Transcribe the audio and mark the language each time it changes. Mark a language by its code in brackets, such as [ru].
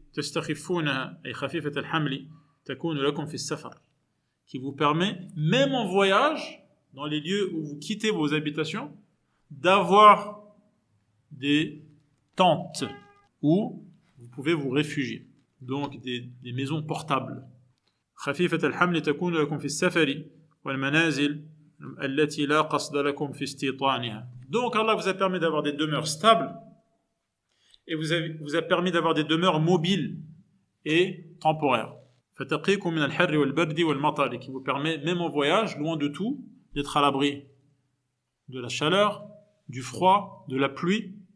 [ar] تستخفونها أي خفيفة الحمل تكون لكم في السفر, [fr] qui vous permet, même en voyage, dans les lieux où vous quittez vos habitations, d'avoir des tentes où vous pouvez vous réfugier. Donc des maisons portables. [ar] خفيفة الحمل تكون لكم في السفر والمنازل التي لا قصد لكم في استيطانها. [fr] Donc Allah vous a permis d'avoir des demeures stables et vous a permis d'avoir des demeures mobiles et temporaires. [ar] فتقيكم من الحر والبرد والمطر, [fr] qui vous permet, même en voyage, loin de tout, d'être à l'abri de la chaleur, du froid, de la pluie.